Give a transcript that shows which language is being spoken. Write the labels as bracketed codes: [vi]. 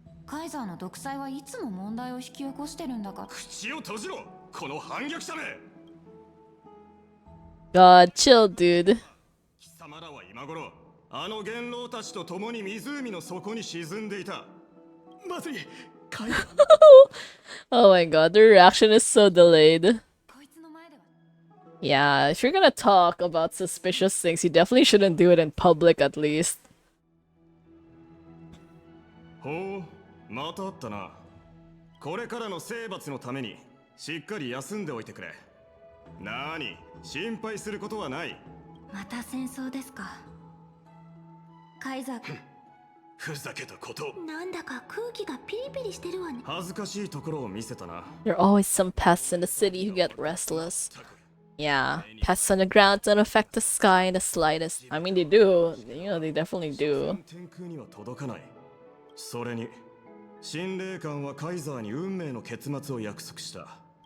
[ja] カイザーの独裁はいつも問題を引き起こしてるんだから。口を閉じろ、この反逆者め。 [en] God, chill, dude. [ja] 貴様らは今頃あの元老たちと共に湖の底に沈んでいた。まずい。 [en] Oh my god, the reaction is so delayed. Yeah, if you're gonna talk about suspicious things, you definitely shouldn't do it in public at least. [ja] ほう、またあったな。これからの征伐のためにしっかり休んでおいてくれ。なに、心配することはない。また戦争ですか。カイザー。ふざけたこと。なんだか空気がピリピリしてるわね。恥ずかしいところを見せたな。 [en] There are always some pests in the city who get restless. Yeah, pests on the ground don't affect the sky in the slightest. I mean, they do. You know, they definitely do. [ja] 天空には届かない。それに神霊官はカイザーに運命の結末を約束した。